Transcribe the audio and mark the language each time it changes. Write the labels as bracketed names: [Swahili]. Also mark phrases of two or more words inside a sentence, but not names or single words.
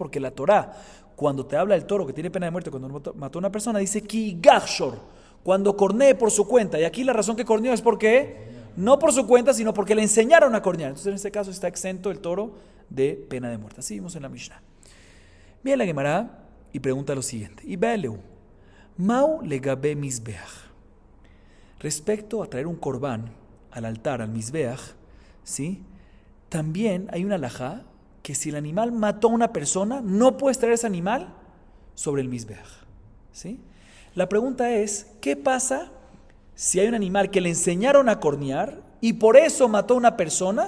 [Spanish] Porque la Torá, cuando te habla del toro que tiene pena de muerte cuando mató a una persona, dice [Hebrew] כי יגח שור, [Spanish] cuando cornee por su cuenta. Y aquí la razón que corneó es porque, no por su cuenta, sino porque le enseñaron a cornear. Entonces en este caso está exento el toro de pena de muerte. Así vimos en la Mishnah. Viene la Gemara y pregunta lo siguiente. [Aramaic] Y איבעיא להו, מהו לגבי מזבח. [Spanish] Respecto a traer un corbán al altar, al misbeach, ¿sí? También hay una halajá que si el animal mató a una persona, no puedes traer ese animal sobre el misbeach, ¿sí? La pregunta es, ¿qué pasa si hay un animal que le enseñaron a cornear y por eso mató a una persona?